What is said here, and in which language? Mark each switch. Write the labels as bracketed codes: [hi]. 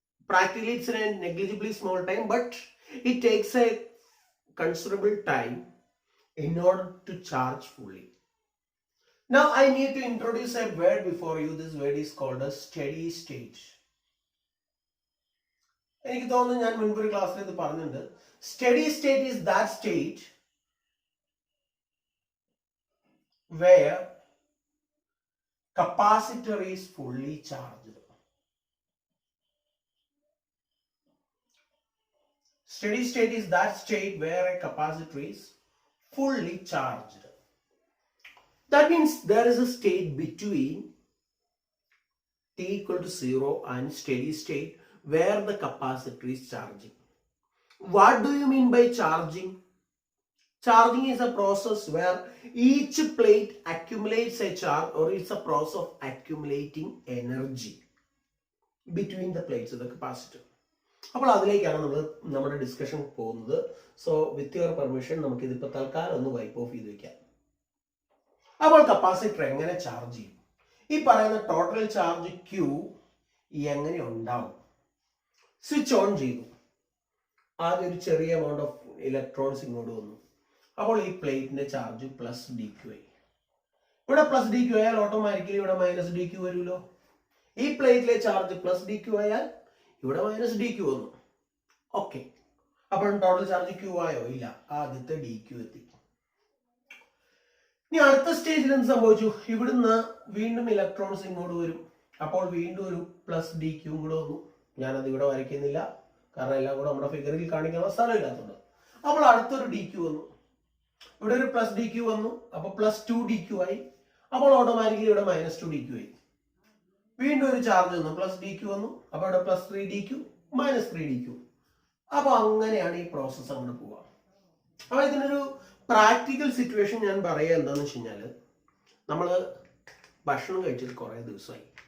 [en] Practically it's a negligibly small time, but it takes a considerable time in order to charge fully. Now I need to introduce a word before you. This word is called a steady state. [ml] എനിക്ക് തോന്നുന്നു ഞാൻ മുൻപൊരു ക്ലാസ്സിൽ ഇത് പറഞ്ഞിട്ടുണ്ട്. [en] Steady state is that state where capacitor is fully charged. Steady state is that state where a capacitor is fully charged. That means there is a state between t equal to 0 and steady state where the capacitor is charging. What do you mean by charging? Charging is a process where each plate accumulates a charge, or it's a process of accumulating energy between the plates of the capacitor. [ml] അപ്പോൾ അതിലേക്കാണ് നമ്മുടെ discussion പോകുന്നത്. [en] so with your permission [ml] നമുക്ക് ഇതിപ്പോൾ തൽക്കാലം ഒന്ന് wipe off ചെയ്ത് വെക്കാം. അപ്പോൾ കപ്പാസിറ്റർ എങ്ങനെ ചാർജ് ചെയ്യും? ഈ പറയുന്ന ടോട്ടൽ ചാർജ് Q എങ്ങനെ ഉണ്ടാവും? സ്വിച്ച് ഓൺ ചെയ്തു, ആദ്യം ഒരു ചെറിയ എമൗണ്ട് ഓഫ് ഇലക്ട്രോൺസ് ഇങ്ങോട്ട് വന്നു. അപ്പോൾ ഈ പ്ലേറ്റിന്റെ ചാർജ് പ്ലസ് ഡി ക്യു ആയി. ഇവിടെ പ്ലസ് ഡി ക്യു ആയാൽ ഓട്ടോമാറ്റിക്കലി ഇവിടെ മൈനസ് ഡി ക്യു വരുമല്ലോ. ഈ പ്ലേറ്റിലെ ചാർജ് പ്ലസ് ഡി ക്യു ആയാൽ ഇവിടെ മൈനസ് ഡി ക്യു വന്നു. ഓക്കെ, അപ്പോൾ ടോട്ടൽ ചാർജ് ക്യൂ ആയോ? ഇല്ല, ആദ്യത്തെ ഡി ക്യു എത്തി. ഇനി അടുത്ത സ്റ്റേജിൽ എന്ത് സംഭവിച്ചു? ഇവിടുന്ന് വീണ്ടും ഇലക്ട്രോൺസ് ഇങ്ങോട്ട് വരും. അപ്പോൾ വീണ്ടും ഒരു പ്ലസ് ഡി ക്യൂ കൂടെ വന്നു. ഞാനത് ഇവിടെ വരയ്ക്കുന്നില്ല, കാരണം എല്ലാം കൂടെ നമ്മുടെ ഫിഗറിൽ കാണിക്കാനുള്ള സ്ഥലമില്ലാത്തതുകൊണ്ട്. അപ്പോൾ അടുത്തൊരു ഡി ക്യൂ വന്നു, ഇവിടെ ഒരു പ്ലസ് ഡി ക്യൂ വന്നു. അപ്പോൾ പ്ലസ് 2 ഡി ക്യൂ ആയി. അപ്പോൾ ഓട്ടോമാറ്റിക്കലി ഇവിടെ -2 dq ആയി. വീണ്ടും ഒരു ചാർജ് വന്നു, +dq വന്നു. അപ്പോൾ ഇവിടെ +3 dq -3 dq. അപ്പോൾ അങ്ങനെയാണ് ഈ പ്രോസസ്സ് അങ്ങനെ പോവുക. അപ്പോൾ ഇതിനൊരു പ്രാക്ടിക്കൽ സിറ്റുവേഷൻ ഞാൻ പറയുക എന്താണെന്ന് വെച്ച് കഴിഞ്ഞാൽ, നമ്മൾ ഭക്ഷണം കഴിച്ചിട്ട് കുറേ ദിവസമായി.